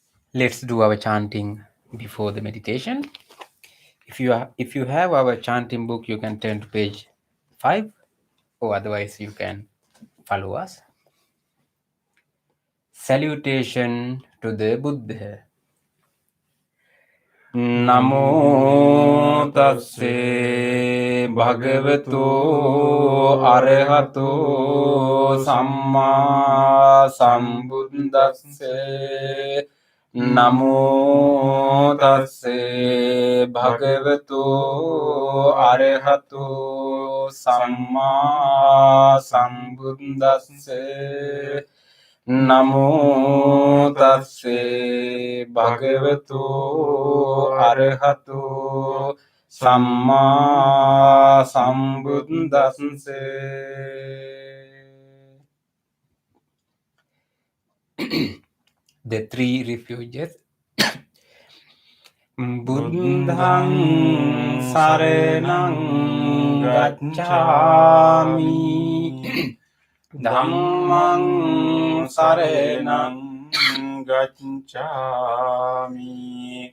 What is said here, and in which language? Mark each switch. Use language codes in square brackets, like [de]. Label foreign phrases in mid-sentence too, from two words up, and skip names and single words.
[en] Let's do our chanting before the meditation. If you have our chanting book, you can turn to page 5, or otherwise you can follow us. Salutation to the Buddha. [pi] Namo tasse bhagavato arahato samma sambuddhasse. Namo tasse bhagavato arahato samma sambuddhasse. Namo tasse bhagavato arahato samma sambuddhasse. [en] The three refuges. [pi] Buddhang saranang gacchami. Dhammang saranang gacchami.